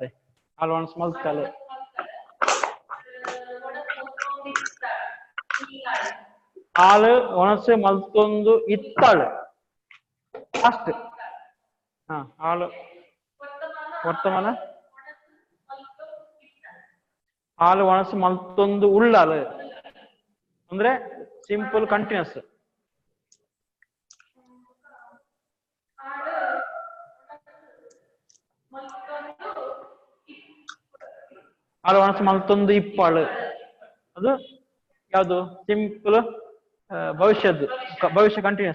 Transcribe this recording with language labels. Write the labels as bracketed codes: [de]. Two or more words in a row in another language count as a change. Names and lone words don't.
[tcy] ಅವಳು ಒನಸ್ ಮಲ್ತಾಳು. ಆಳು ಒನಸೆ ಮಲ್ತೊಂದು ಇತ್ತಾಳು ಅಷ್ಟು. ಆಳು ವರ್ತಮಾನ ಆಳು ಒನಸು ಮಲ್ತೊಂದು ಉಳ್ಳಾಳು ಅಂದ್ರೆ [en] simple continuous. [tcy] ಆಳು ಒನಸು ಮಲ್ತೊಂದು ಇಪ್ಪಾಳು [kn] ಅದು ಯಾವುದು [tcy] ಸಿಂಪಲ್ ಭವಿಷ್ಯದ್ದು ಭವಿಷ್ಯ ಕಂಟಿನ್ಯೂಸ್.